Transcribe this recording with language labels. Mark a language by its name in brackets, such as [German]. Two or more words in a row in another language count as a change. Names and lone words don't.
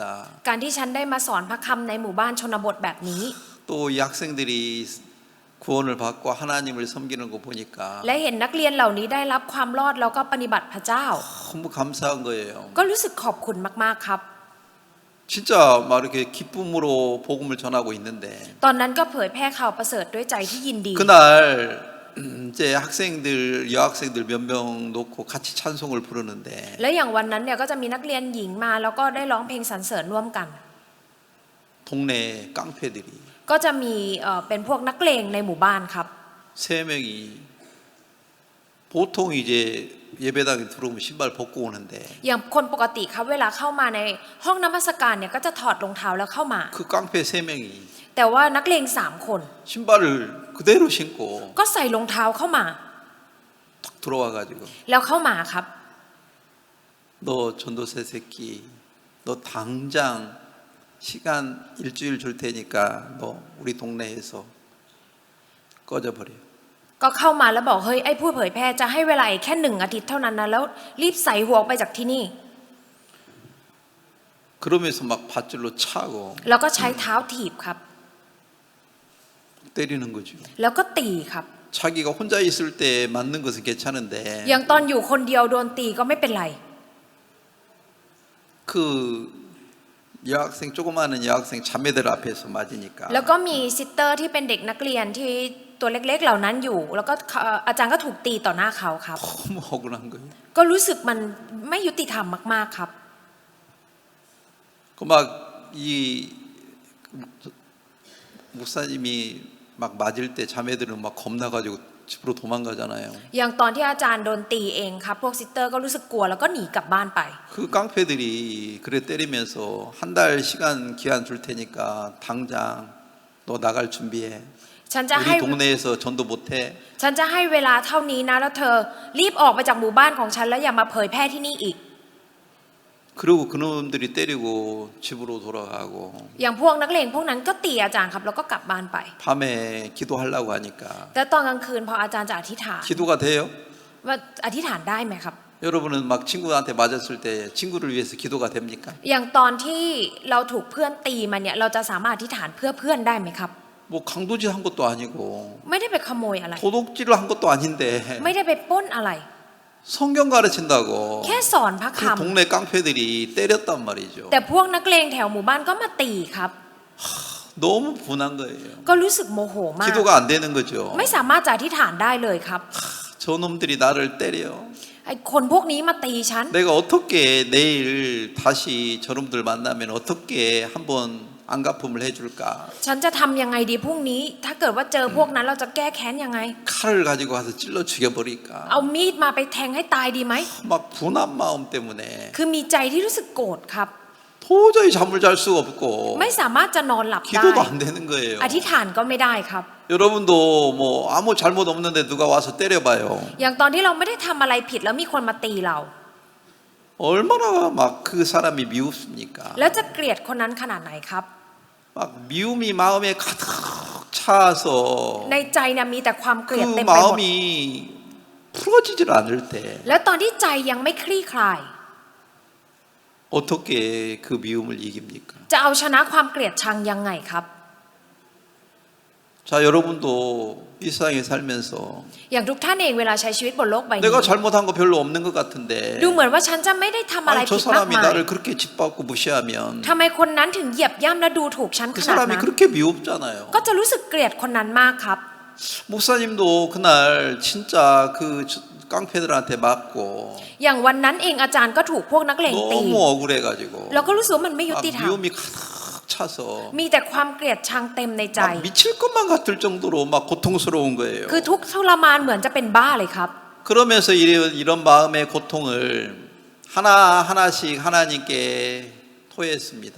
[Thai] การที่ฉันได้มาสอนพระคำในหมู่บ้านชนบทแบบนี้ [Korean] 또 이 학생들이 구원을 받고 하나님을 섬기는 거 보니까 [Thai] และเห็นนักเรียนเหล่านี้ได้รับความรอดแล้วก็ปฏิบัติพระเจ้า [Korean] 너무 감사한 거예요. [Thai] ก็รู้สึกขอบคุณมากๆครับ [Korean] 진짜 막 이렇게 기쁨으로 복음을 전하고 있는데 [Thai] ตอนนั้นก็เผยแพร่ข่าวประเสริฐด้วยใจที่ยินดี [Korean] 그날 이제 학생들 여학생들 몇 명 놓고 같이 찬송을 부르는데 [Thai] และอย่างวันนั้นเนี่ยก็จะมีนักเรียนหญิงมาแล้วก็ได้ร้องเพลงสรรเสริญร่วมกัน [Korean] 동네 깡패들이 [Thai] ก็จะมีเป็นพวกนักเลงในหมู่บ้านครับ [Korean] 세 명이 보통 이제 예배당에 들어오면 신발 벗고 오는데 [Thai] อย่างคนปกติครับเวลาเข้ามาในห้องนมัสการเนี่ยก็จะถอดรองเท้าแล้วเข้ามา [Korean] 그 깡패 세 명이 [Thai] แต่ว่านักเลง3 คน [Korean] 신발을 그대로 신고 [Thai] ก็ใส่รองเท้าเข้ามา [Korean] 탁 들어와가지고 [Thai] แล้วเข้ามาครับ [Korean] 너 전도세 새끼 너 당장 시간 일주일 줄 테니까 너 우리 동네에서 꺼져버려. [Thai] ก็เข้ามาแล้วบอกเฮ้ยไอ้ผู้เผยแพร่จะให้เวลาอีกแค่1 อาทิตย์เท่านั้นนะแล้วรีบใส่หัวออกไปจากที่นี่ [Korean] 그러면서 막 밧줄로 차고 [Thai] แล้วก็ใช้เท้าถีบครับ [Korean] 때리는 거죠. [Thai] แล้วก็ตีครับ [Korean] 자기가 혼자 있을 때 맞는 것은 괜찮은데 [Thai] อย่างตอนอยู่คนเดียวโดนตีก็ไม่เป็นไร [Korean] 그 여학생 조그마한 여학생 자매들 앞에서 맞으니까 [Thai] แล้วก็มีซิสเตอร์ที่เป็นเด็กนักเรียนที่ตัวเล็กๆเหล่านั้นอยู่ แล้วก็อาจารย์ก็ถูกตีต่อหน้าเขาครับ [Korean] 너무 억울한 거예요. [Thai] ก็รู้สึกมันไม่ยุติธรรมมากๆครับ [Korean] 그 막 이 목사님이 막 맞을 때 자매들은 막 겁나가지고 집으로 도망가잖아요. [Thai] อย่างตอนที่อาจารย์โดนตีเองครับพวกซิสเตอร์ก็รู้สึกกลัวแล้วก็หนีกลับบ้านไป [Korean] 그 깡패들이 그래 때리면서 한 달 시간 기한 줄 테니까 당장 너 나갈 준비해. [Thai] ฉันจะให้ [Korean] 우리 동네에서 전도 못해. [Thai] ฉันจะให้เวลาเท่านี้นะแล้วเธอรีบออกไปจากหมู่บ้านของฉันแล้วอย่ามาเผยแพร่ที่นี่อีก [Korean] 그리고 그놈들이 때리고 집으로 돌아가고 [Thai] อย่างพวกนักเลงพวกนั้นก็ตีอาจารย์ครับแล้วก็กลับบ้านไป [Korean] 밤에 기도하려고 하니까 [Thai] แต่ตอนกลางคืนพออาจารย์จะอธิษฐาน [Korean] 기도가 돼요? [Thai] ว่าอธิษฐานได้ไหมครับ [Korean] 여러분은 막 친구한테 맞았을 때 친구를 위해서 기도가 됩니까? [Thai] อย่างตอนที่เราถูกเพื่อนตีมาเนี่ยเราจะสามารถอธิษฐานเพื่อเพื่อนได้ไหมครับ [Korean] 뭐 강도질 한 것도 아니고 [Thai] ไม่ได้ไปขโมยอะไร [Korean] 도둑질을 한 것도 아닌데 [Thai] ไม่ได้ไปปล้นอะไร [Korean] 성경 가르친다고 [Thai] แค่สอนพระค [Korean] 그 동네 깡패들이 때렸단 말이죠. [Thai] ำแต่พวกนักเลงแถวหมู่บ้านก็มาตีครับ [Korean] 너무 분한 거예요. [Thai] ก็รู้สึกโมโหมาก [Korean] 기도가 안 되는 거죠. [Thai] ไม่สามารถจะอธิษฐานได้เลยครับ [Korean] 저놈들이 나를 때려. [Thai] ไอ้คนพวกนี้มาตีฉัน [Korean] 내가 어떻게 내일 다시 저놈들 만나면 어떻게 한번 안갚음을 해줄까? [Thai] ฉันจะทำยังไงดีพรุ่งนี้ ถ้าเกิดว่าเจอพวกนั้นเราจะแก้แค้นยังไง [Korean] 칼을 가지고 가서 찔러 죽여버릴까? [Thai] เอามีดมาไปแทงให้ตายดีไหม [Korean] 막 분한 마음 때문에 [Thai] คือมีใจที่รู้สึกโกรธครับ [Korean] 도저히 잠을 잘 수가 없고 [Thai] ไม่สามารถจะนอนหลับได้ [Korean] 기도도 안 되는 거예요. [Thai] อธิษฐานก็ไม่ได้ครับ [Korean] 여러분도 뭐 아무 잘못 없는데 누가 와서 때려봐요. [Thai] อย่างตอนที่เราไม่ได้ทำอะไรผิดแล้วมีคนมาตีเรา [Korean] 얼마나 막 그 사람이 미웠습니까? [Thai] แล้วจะเกลียดคนนั้นขนาดไหนครับ [Korean] 막 미움이 마음에 가득 차서 [Thai] ในใจเนี่ยมีแต่ความเกลียด [Korean] 그 [Thai] เต็มไปหมด [Korean] 마음이 풀어지질 않을 때 [Thai] แล้วตอนที่ใจยังไม่คลี่คลาย [Korean] 어떻게 그 미움을 이깁니까? [Thai] จะเอาชนะความเกลียดชังยังไงครับ [Korean] 자, 여러분도 이 세상에 살면서 [Thai] อย่างทุกท่านเองเวลาใช้ชีวิตบนโลกใบนี้ [Korean] 내가 잘못한 거 별로 없는 것 같은데 [Thai] ดูเหมือนว่าฉันจะไม่ได้ทำอะไร [Korean] 아니, 저 [Thai] ผิดมาก [Korean] 사람이 [Thai] มาย [Korean] 나를 그렇게 짓밟고 무시하면 [Thai] ทำไมคนนั้นถึงเหยียบย่ำและดูถูกฉัน [Korean] 그 [Thai] ขนาด [Korean] 사람이 [Thai] นั้น [Korean] 그렇게 미웠잖아요. [Thai] ก็จะรู้สึกเกลียดคนนั้นมากครับ [Korean] 목사님도 그날 진짜 그 깡패들한테 맞고 [Thai] อย่างวันนั้นเองอาจารย์ก็ถูกพวกนักเลงตี [Korean] 너무 억울해가지고 [Thai] เราก็รู้สึกว่ามันไม่ยุ [Korean] 막 [Thai] ติธรรม [Korean] 미움이 가득 차서 [Thai] มีแต่ความเกลียดชังเต็มในใจ [Korean] 막 미칠 것만 같을 정도로 막 고통스러운 거예요. [Thai] คือทุกข์ทรมานเหมือนจะเป็นบ้าเลยครับ [Korean] 그러면서 이런 마음의 고통을 하나하나씩 하나님께 토했습니다.